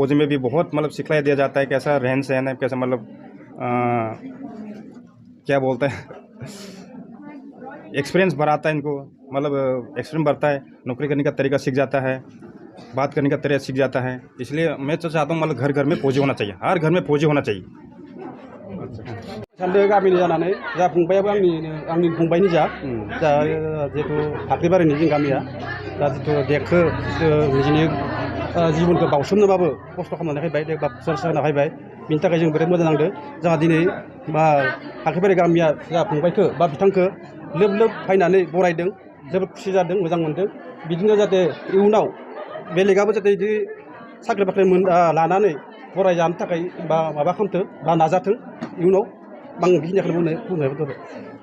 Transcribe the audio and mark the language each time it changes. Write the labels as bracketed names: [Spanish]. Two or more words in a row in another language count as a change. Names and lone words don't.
[Hindi] फौजी में भी बहुत मतलब सिखलाया दिया जाता है, कैसा रहन सहन है, कैसा मतलब क्या बोलते हैं एक्सपीरियंस बढ़ाता है इनको, मतलब एक्सपीरियंस बढ़ता है, नौकरी करने का तरीका सीख जाता है, बात करने का तरीका सीख जाता है। इसलिए मैं तो चाहता हूँ मतलब घर घर में फौजी होना चाहिए, हर घर में फौजी होना चाहिए। [Bodo] सानदों गामिनि जानानै जा फंबायाबो आंनि फंबायनि जा जिहेतु फाख्रिबारिनि जों गामिया दा जितु देंखो निजिनि जिबनखौ बावसोमनोबाबो खस्थ' खालामनानै फैबाय देख सोरसा होना फैबाय बिनि थाखाय जों बिराद मोजां नांदों जोंहा दिनै बा फाख्रिबारि गामिया जा फंबायखौ बा बिथांखौ लोब लोब फैनानै बरायदों जोबोद खुसि जादों मोजां मोनदों बिदिनो जाहाथे इयुनाव बेलेगाबो जाहाथे बिदि साख्रि बाख्रि लानानै फरायजानो थाखाय बा माबा खालामथों बा नाजाथों इयुनाव आं बेखिनिखौनो बुंनो